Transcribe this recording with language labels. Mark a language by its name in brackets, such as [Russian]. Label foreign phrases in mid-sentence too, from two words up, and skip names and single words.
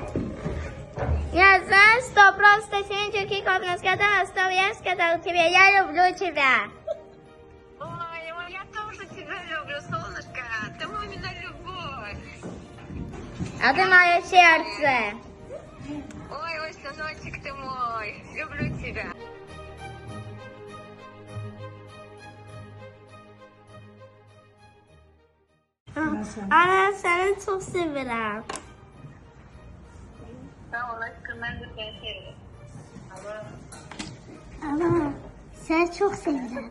[Russian] Я знаю, что просто Сенчуки Копна сказала, что я сказал тебе, я люблю тебя. Ой, я тоже тебя люблю, солнышко. Ты мамина любовь. А ты мое сердце. Ой, сыночек ты мой. Люблю тебя. [Azerbaijani] Ana, seni çok sevirəm. [Turkish] Sağ ol aşkım, ben de seni seviyorum. [Azerbaijani] Ana, seni çok sevirəm.